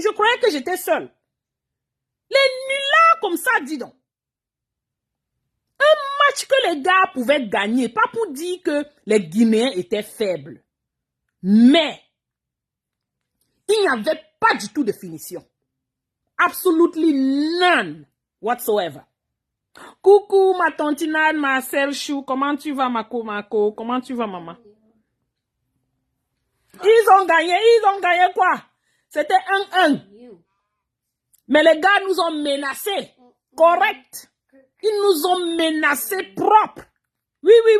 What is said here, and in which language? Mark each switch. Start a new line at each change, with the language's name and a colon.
French: Je croyais que j'étais seule. Les nullards comme ça, dis donc. Un match que les gars pouvaient gagner. Pas pour dire que les Guinéens étaient faibles. Mais, il n'y avait pas du tout de finition.
English: Absolutely none whatsoever.
French: Coucou, ma tantinade, ma sœur Chou. Comment tu vas, Mako? Comment tu vas, maman? Ils ont gagné quoi? C'était 1-1. Mais les gars nous ont menacés. Correct. Ils nous ont menacés propres. Oui.